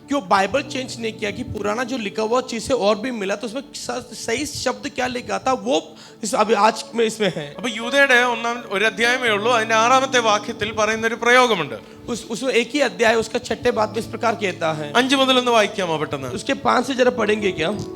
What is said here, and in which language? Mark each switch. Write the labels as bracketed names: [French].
[Hindi] क्यों Bible change नहीं किया कि पुराना जो लिखा हुआ चीज से और भी मिला, तो उसमें सही शब्द क्या लिखा था वो अभी आज में इसमें है. [Malayalam] അപ്പൊ യൂദയുടെ ഒരു അധ്യായമേ ഉള്ളൂ. അതിന്റെ 6ാമത്തെ വാക്യത്തിൽ പറയുന്ന ഒരു പ്രയോഗമുണ്ട്. [Hindi] उसमें एक ही अध्याय, उसका 6ठे बात में इस प्रकार कहता है. [Malayalam] 5 മുതൽ ഒന്ന് വായിക്കാമോ പെട്ടെന്ന്? [Hindi] उसके 5 से जरा पढ़ेंगे क्या?